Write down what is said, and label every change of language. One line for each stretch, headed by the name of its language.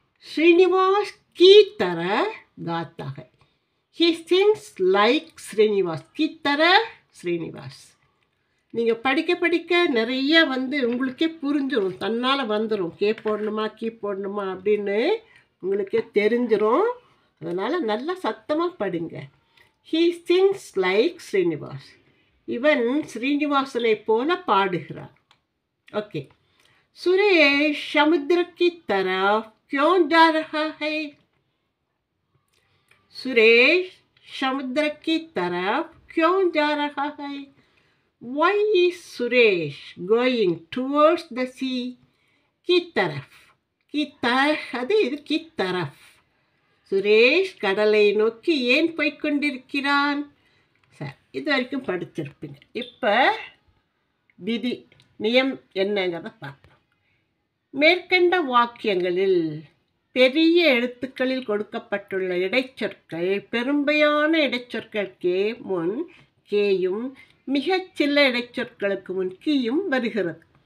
Hindi: ஸ்ரீனிவாஸ் की तरह गाता है.
English: He sings like Srinivas.
Hindi: की तरह ஸ்ரீனிவாஸ்.
Tamil: நீங்கள் படிக்க படிக்க நிறைய வந்து உங்களுக்கே புரிஞ்சிடும், தன்னால் வந்துடும். கே போடணுமா கீ போடணுமா அப்படின்னு உங்களுக்கே தெரிஞ்சிடும். அதனால் நல்லா சத்தமாக படிங்க.
English: He sings like Srinivas.
Tamil: இவன் ஸ்ரீனிவாசனை போல பாடுகிறார். ஓகே.
Hindi: சுரேஷ் समुद्र की तरफ क्यों जा रहा है? सुरेश समुद्र की तरफ क्यों जा रहा है?
English: Why is Suresh going towards the sea?
Hindi: की तरफ. की तरफ
Tamil: அது இது
Hindi: की तरफ.
Tamil: சுரேஷ் கடலை நோக்கி ஏன் போய்கொண்டிருக்கிறான்? சார், இது வரைக்கும் படிச்சிருப்பீங்க. இப்போ விதி நியம் என்னங்கிறத பார்ப்போம். மேற்கண்ட வாக்கியங்களில் பெரிய எழுத்துக்களில் கொடுக்கப்பட்டுள்ள இடைச்சொற்கள் பெரும்பாலான இடைச்சொற்களுக்கே முன் கேயும் மிகச்சில இடைச்சொற்களுக்கு முன் கீயும் வருகிறது.